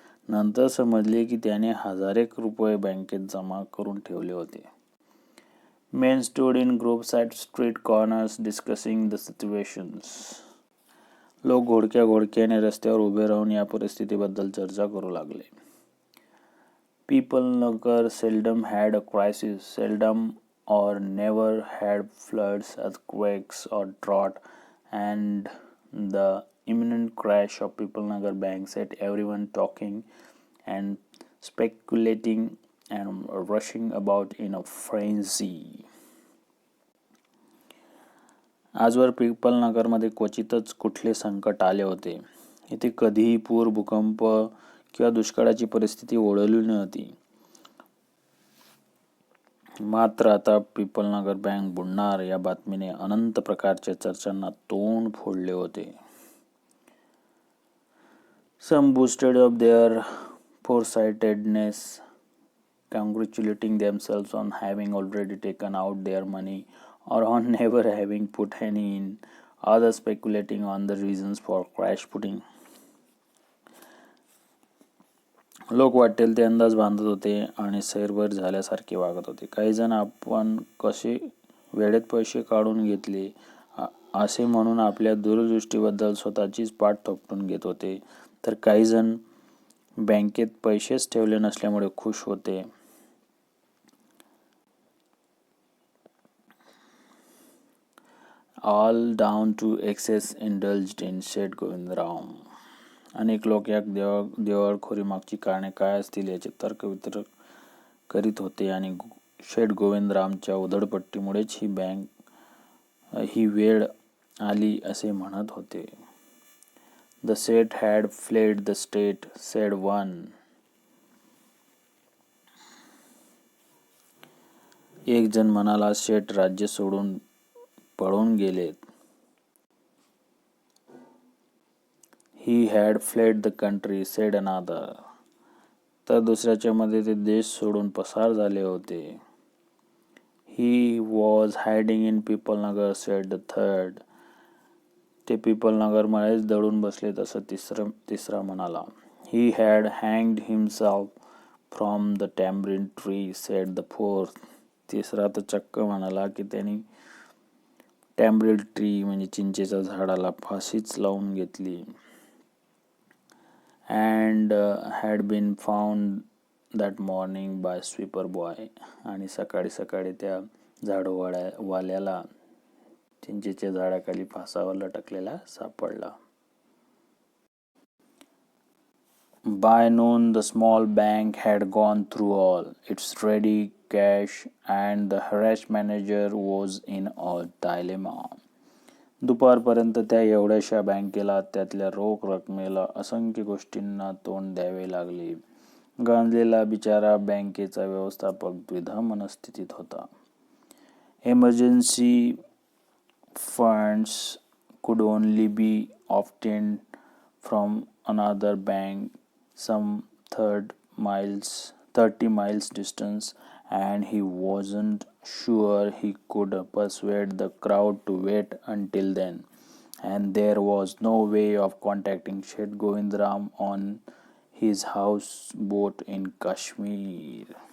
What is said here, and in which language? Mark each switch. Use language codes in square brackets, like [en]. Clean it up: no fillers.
[mr] नंतर समजले की त्याने 1,000 रुपये बँकेत जमा करून ठेवले होते. [en] Men stood in groups at street corners discussing the situations. [mr] लोक घोडक्याने रस्त्यावर उभे राहून या परिस्थितीबद्दल चर्चा करू लागले. [en] People Nagar seldom had a crisis, seldom or never had floods, earthquakes or drought, and the imminent crash of People Nagar Bank set everyone talking and speculating and rushing about in a frenzy. [mr] आजवर people नगरमध्ये क्वचितच कुठले संकट आले होते. इथे कधीही पूर, भूकंप किंवा दुष्काळाची परिस्थिती ओढवली नव्हती. मात्र आता पिपलनगर बँक बुडणार या बातमीने अनंत प्रकारच्या चर्चांना तोंड फोडले होते. [en] Some boasted of their foresightedness, congratulating themselves on having already taken out their money or on never having put any in, others speculating on the reasons for crash putting. [mr] लोक वाटेल ते अंदाज बांधत होते आणि सैरभर झाल्यासारखे वागत होते. काही जण आपण कसे वेळेत पैसे काढून घेतले असे म्हणून आपल्या दूरदृष्टीबद्दल स्वतःचीच पाठ थोपटून घेत होते, तर काही जण बँकेत पैसेच ठेवले नसल्यामुळे खुश होते. [en] All down to excess indulged in said Govindram. [mr] अनेक लोक या दिवाळखोरी मागची कारणे काय असतील याचे तर्कवितर्क करीत होते आणि शेठ गोविंदरामच्या उधळपट्टीमुळेच ही वेळ आली असे म्हणत होते. [en] The Seth had fled the state, said one. [mr] एक जण म्हणाला, शेठ राज्य सोडून पळून गेलेत. [en] He had fled the country, said another. [mr] तर दुसऱ्याच्या मध्ये ते देश सोडून पसार झाले होते. [en] He was hiding in Pipalnagar, said the third. [mr] ते पिपलनगरमध्येच दडून बसलेत असं तिसरा म्हणाला. [en] He had hanged himself from the tamarind tree, said the fourth. [mr] तिसरा तर चक्क म्हणाला की त्यांनी टॅम्ब्रिड ट्री म्हणजे चिंचेच्या झाडाला फाशीच लावून घेतली. [en] And had been found that morning by sweeper boy. [mr] आणि सकाळी त्या झाडवाल्याला चिंचेच्या झाडाखाली फासावर लटकलेला सापडला. [en] By noon the small bank had gone through all its ready cash and the harassed manager was in a dilemma. [mr] दुपारपर्यंत त्या एवढ्याशा बँकेला त्यातल्या रोख रकमेला असंख्य गोष्टींना तोंड द्यावे लागले. गांजलेला बिचारा बँकेचा व्यवस्थापक द्विधा मनस्थितीत होता. [en] Emergency funds could only be obtained from another bank some 30 miles distance, and he wasn't sure he could persuade the crowd to wait until then, and there was no way of contacting Seth Govindram on his houseboat in Kashmir.